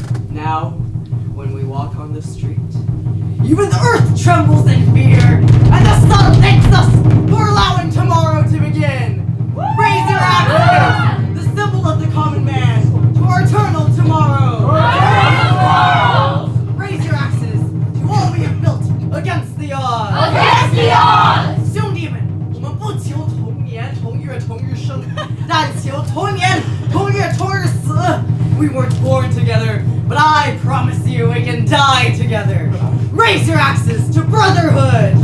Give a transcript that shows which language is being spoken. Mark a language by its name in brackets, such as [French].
[English] Now, when we walk on the street, even the earth trembles in fear, and the sun thanks us for allowing tomorrow to begin. Raise your axes, the symbol of the common man, to our eternal tomorrow. Raise your axes to all we have built against the odds. Against the odds! [Chinese] 兄弟们，我们不求同年同月同日生，但求同年同月同日死。 [English] We weren't born together, but I promise you we can die together. Raise your axes to brotherhood!